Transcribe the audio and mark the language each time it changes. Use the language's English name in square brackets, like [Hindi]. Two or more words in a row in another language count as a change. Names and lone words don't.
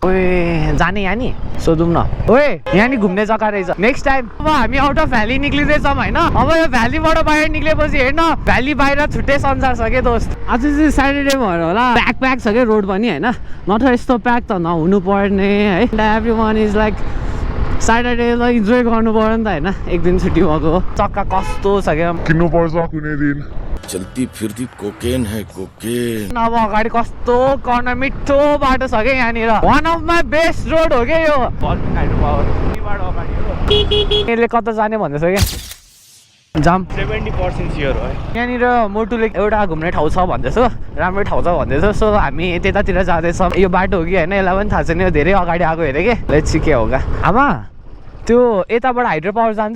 [Nepali] ओए जाने यहाँ नि सोधौँ न ओए यहाँ नि घुम्ने जग्गा रहेछ [English] next time [Nepali] अब हामी [English] out of valley [Nepali] निक्लिँदैछौँ होइन अब यो भ्यालीबाट बाहिर निक्लेपछि हेर्न भ्याली बाहिर छुट्टै संसार छ क्या दोस्त आज चाहिँ स्याटरडे भएर होला प्याक छ क्या रोड पनि होइन नत्र यस्तो प्याक त नहुनु पर्ने है [English] every one is like [Nepali] स्याटरडेलाई इन्जोय गर्नु पर्यो नि त होइन एक दिन छुट्टी भएको चक्का कस्तो छ क्या किन्नुपर्छ कुनै दिन [Hindi] चलती फिरती कोकेन है कोकेन [Nepali] अब अगाडि कस्तो कर्नर मिठो बाटो छ क्या यहाँनिर [English] one of my best road [Nepali] हो क्या यो यसले कता जाने भन्दैछ क्या जाम 70% स्योर हो यहाँनिर मोटुले एउटा घुम्ने ठाउँ छ भन्दैछ राम्रो ठाउँ छ भन्दैछ सो हामी त्यतातिर जाँदैछौँ यो बाटो हो कि होइन यसलाई पनि थाहा छैन यो धेरै अगाडि आएको हेरेँ कि [English] let's see [Nepali] के हो क्या आमा त्यो यताबाट [English] hydro power [Nepali] जान्छ